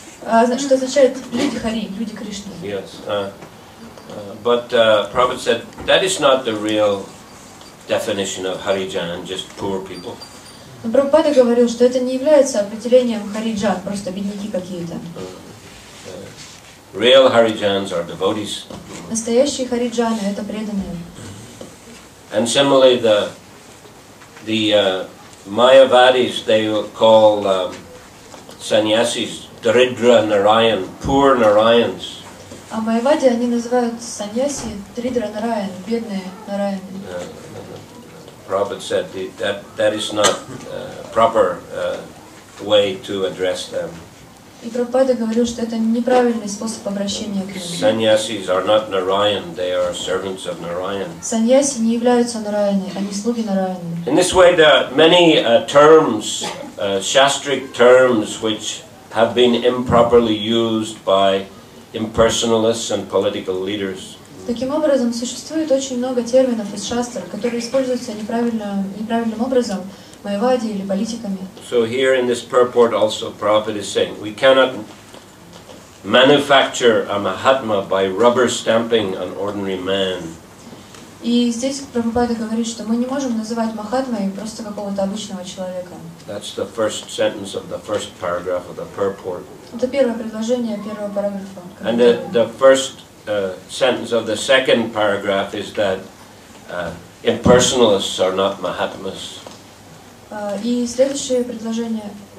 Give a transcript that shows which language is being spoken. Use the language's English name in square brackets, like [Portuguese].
[Russian] Что означает люди Хари, люди Кришны. [English] Yes. But Prabhupada said that is not the real definition of Harijan, just poor people. [Russian] Но Прабхупада говорил, что это не является определением хариджан, просто бедняки какие-то. [English] Real Harijans are devotees. [Russian] Настоящие хариджаны — это преданные. [English] And similarly, the Mayavadis, they will call sannyasis Daridra Narayan, poor Narayans. [Russian] А майавади они называют саньяси Тридра Нараян, бедные Нараяны. [English] Prabhupada said that is not proper way to address them. [Russian] И Прабхупада говорил, что это неправильный способ обращения к ним. [English] Sannyasis are not Narayan, they are servants of Narayan. [Russian] Саньяси не являются Нараяны, они слуги Нараяны. [English] In this way, there are many terms, shastric terms, which have been improperly used by impersonalists and political leaders. [Russian] Таким образом, существует очень много терминов из шастр, которые используются неправильным образом майавади или политиками. [English] So here in this purport also Prabhupada is saying, we cannot manufacture a Mahatma by rubber stamping an ordinary man. [Russian] И здесь Прабхупада говорит, что мы не можем называть Махатмой просто какого-то обычного человека. [English] That's the first sentence of the first paragraph of the purport. [Russian] Это первое предложение первого параграфа. [English] And the first sentence of the second paragraph is that impersonalists are not Mahatmas. [Russian] И следующее предложение,